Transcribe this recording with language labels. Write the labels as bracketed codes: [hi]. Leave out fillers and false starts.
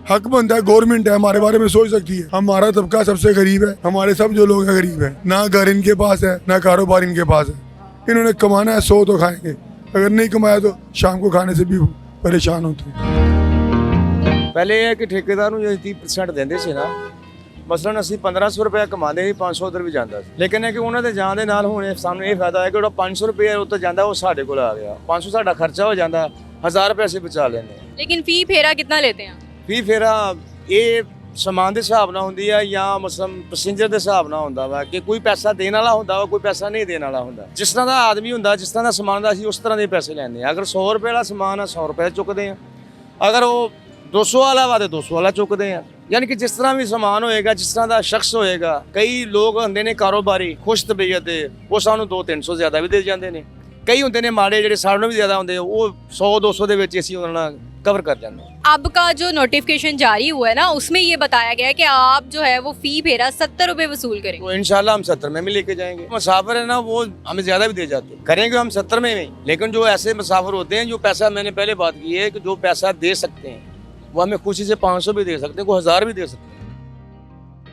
[hi] हक बनता है, गवर्नमेंट है, हमारे बारे में सोच सकती है। हमारा तबका सबसे गरीब है, हमारे सब जो लोग हैं गरीब है, ना घर इनके पास है ना कारोबार इनके पास है। इन्होंने कमाना है 100 तो खाएंगे, अगर नहीं कमाया तो शाम को खाने से भी परेशान होते हैं। पहले ये है कि ठेकेदार को 30% देते थे ना, मसलन ਅਸੀਂ 1500 रुपया कमाते ही 500 उधर भी जाता ਸੀ। लेकिन है कि [pa] ਉਹਨਾਂ ਦੇ ਜਾਣ ਦੇ ਨਾਲ ਹੁਣ ਸਾਨੂੰ ਇਹ ਫਾਇਦਾ ਹੈ ਕਿ ਜਿਹੜਾ 500 रुपया ਉੱਤੇ ਜਾਂਦਾ ਉਹ ਸਾਡੇ ਕੋਲ ਆ ਗਿਆ। 500 ਸਾਡਾ ਖਰਚਾ ਹੋ ਜਾਂਦਾ, 1000 रुपये ਅਸੀਂ ਬਚਾ ਲੈਂਦੇ ਹਾਂ। [hi] लेकिन फी फेरा कितना लेते हैं? [pa] ਫੀ ਫੇਰਾ ਇਹ ਸਮਾਨ ਦੇ ਹਿਸਾਬ ਨਾਲ ਹੁੰਦੀ ਆ ਜਾਂ ਮਸਲਨ ਪੈਸੇਂਜਰ ਦੇ ਹਿਸਾਬ ਨਾਲ ਹੁੰਦਾ ਵਾ ਕਿ ਕੋਈ ਪੈਸਾ ਦੇਣ ਵਾਲਾ ਹੁੰਦਾ ਵਾ, ਕੋਈ ਪੈਸਾ ਨਹੀਂ ਦੇਣ ਵਾਲਾ ਹੁੰਦਾ। ਜਿਸ ਤਰ੍ਹਾਂ ਦਾ ਆਦਮੀ ਹੁੰਦਾ, ਜਿਸ ਤਰ੍ਹਾਂ ਦਾ ਸਮਾਨ ਦਾ ਅਸੀਂ ਉਸ ਤਰ੍ਹਾਂ ਦੇ ਪੈਸੇ ਲੈਂਦੇ ਆ। ਅਗਰ 100 रुपये ਵਾਲਾ ਸਮਾਨ ਆ 100 रुपये ਚੁੱਕਦੇ ਆ, ਅਗਰ ਉਹ 200 ਵਾਲਾ ਵਾ ਤੇ 200 ਵਾਲਾ ਚੁੱਕਦੇ ਆ। ਯਾਨੀ ਕਿ ਜਿਸ ਤਰ੍ਹਾਂ ਵੀ ਸਮਾਨ ਹੋਏਗਾ, ਜਿਸ ਤਰ੍ਹਾਂ ਦਾ ਸ਼ਖਸ ਹੋਏਗਾ। ਕਈ ਲੋਕ ਹੁੰਦੇ ਨੇ ਕਾਰੋਬਾਰੀ ਖੁਸ਼ ਤਬੀਅਤ ਦੇ, ਉਹ ਸਾਨੂੰ 200-300 ਜ਼ਿਆਦਾ ਵੀ ਦੇ ਜਾਂਦੇ ਨੇ। ਕਈ ਹੁੰਦੇ ਨੇ ਮਾੜੇ ਜਿਹੜੇ ਸਾਨੂੰ ਵੀ ਜ਼ਿਆਦਾ ਹੁੰਦੇ, ਉਹ 100-200 ਦੇ ਵਿੱਚ ਅਸੀਂ ਉਹਨਾਂ ਨਾਲ [hi] कवर कर जाते हैं। अब का जो नोटिफिकेशन जारी हुआ है ना, उसमें ये बताया गया है कि आप जो है वो फी फेरा 70 रुपये वसूल करेंगे। तो इंशाल्लाह हम 70 में भी लेके जाएंगे। मुसाफिर है ना, वो हमें ज़्यादा भी दे जाते हैं, करेंगे हम 70 में भी। लेकिन जो ऐसे मुसाफिर होते हैं जो पैसा, मैंने पहले बात की है कि जो पैसा दे सकते हैं वो हमें खुशी से 500 भी दे सकते हैं, कोई 1000 भी दे सकते हैं।